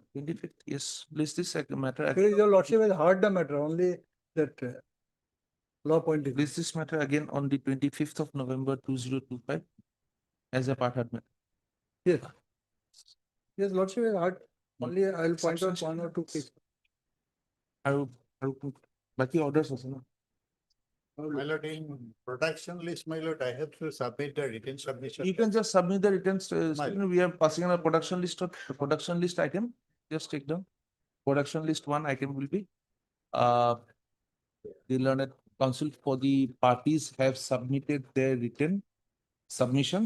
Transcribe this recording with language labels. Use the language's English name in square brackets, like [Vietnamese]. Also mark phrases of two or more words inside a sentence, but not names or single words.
[English] 25th, yes. List this matter. Because your lordship has heard the matter, only that law point. is- List this matter again on the 25th of November 2025 as a part of matter. Yes. Yes, lordship has heard, only I'll point out 1 or 2 cases. [Assamese] আৰু বাকি orders আছে না? [English] My lord, in production list, my lord, I have to submit the written submission. You can just submit the returns. My- We are passing on a production list of production list item. Just take down. Production list 1 item will be the learned council for the parties have submitted their written submissions.